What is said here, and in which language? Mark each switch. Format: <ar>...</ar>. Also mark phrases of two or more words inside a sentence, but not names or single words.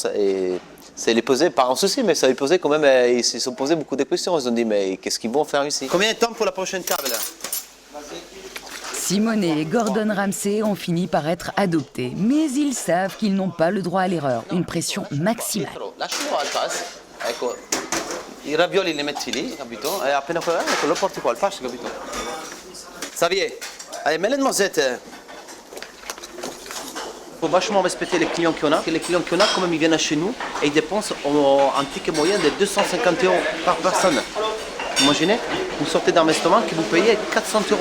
<fr>Et ça les posait, pas un souci, mais ça les posait quand même, ils se sont posés beaucoup de questions. Ils ont dit, mais qu'est-ce qu'ils vont faire ici? Combien de temps pour la prochaine table là? Simonet et Gordon Ramsay ont fini par être adoptés, mais ils savent qu'ils n'ont pas le droit à l'erreur, une pression maximale.</fr> <it>Lascialo al pass, ecco, i ravioli li metti lì, capito? E appena quello, ecco, lo porti qua al pass, capito?</it> <fr>Xavier, allez, mets les noisettes. Il faut vachement respecter les clients qu'on a. Les clients qu'on a, quand même, ils viennent chez nous et ils dépensent un ticket moyen de 250 € par personne. Imaginez, vous sortez d'un restaurant que vous payez 400 €.</fr>